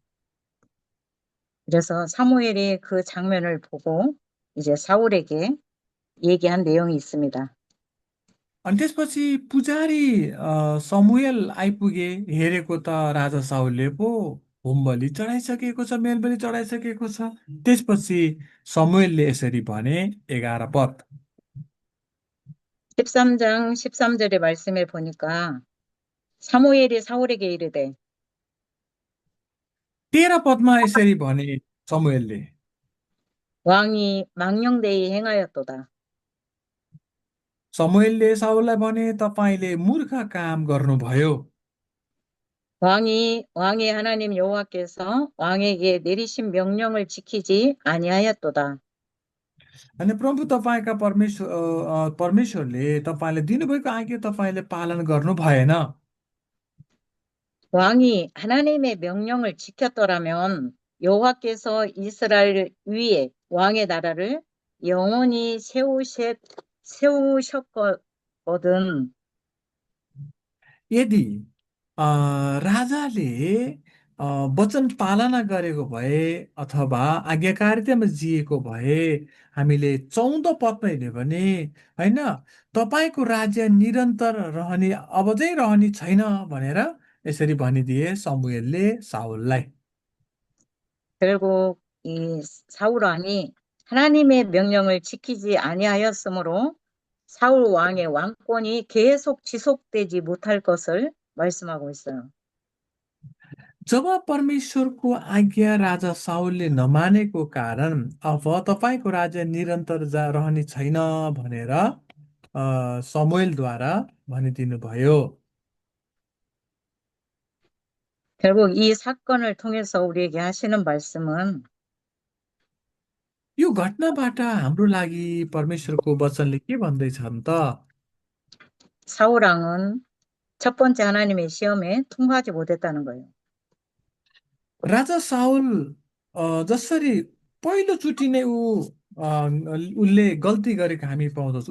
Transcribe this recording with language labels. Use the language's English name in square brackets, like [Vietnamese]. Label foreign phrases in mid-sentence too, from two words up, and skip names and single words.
[Korean] 그래서 사무엘이 그 장면을 보고 이제 사울에게 얘기한 내용이 있습니다. [Nepali] अनि त्यसपछि पुजारी समुएल आइपुगे। हेरेको त राजा साउलले पो होम बलि चढाइसकेको छ, मेलबलि चढाइसकेको छ। त्यसपछि समुएलले यसरी भने, 11 पद, [Korean] 13장 13절의 말씀을 보니까 사무엘이 사울에게 이르되 [Nepali] 13 पदमा यसरी भने समुएलले, [Korean] 왕이 망령되이 행하였도다. [Nepali] समुएलले साउललाई भने, तपाईँले मूर्ख काम गर्नुभयो। [Korean] 왕이 하나님 여호와께서 왕에게 내리신 명령을 지키지 아니하였도다. [Nepali] अनि प्रभु तपाईँका परमेश्वरले तपाईँले दिनुभएको आज्ञा तपाईँले पालन गर्नु भएन। [Korean] 왕이 하나님의 명령을 지켰더라면 여호와께서 이스라엘 위에 왕의 나라를 영원히 세우셨거든. [Nepali] यदि राजाले अ, वचन पालना गरेको भए अथवा आज्ञाकारितामा जिएको भए, हामीले 14 पदमा हेर्यो भने, होइन, तपाईँको राज्य निरन्तर रहने, अब चाहिँ रहने छैन भनेर यसरी भनिदिए समुएलले साउललाई। [Korean] 결국 이 사울 왕이 하나님의 명령을 지키지 아니하였으므로 사울 왕의 왕권이 계속 지속되지 못할 것을 말씀하고 있어요. [Nepali] जब परमेश्वरको आज्ञा राजा साउलले नमानेको कारण अब तपाईँको राज्य निरन्तर रहने छैन भनेर समुएलद्वारा भनिदिनु भयो। [Korean] 결국 이 사건을 통해서 우리에게 하시는 말씀은 [Nepali] यो घटनाबाट हाम्रो लागि परमेश्वरको वचनले के भन्दैछन् त? [Korean] 사울 왕은 첫 번째 하나님의 시험에 통과하지 못했다는 거예요. [Nepali] राजा साउल जसरी पहिलोचोटि नै अ, उसले गल्ती गरेको हामी पाउँदछौँ।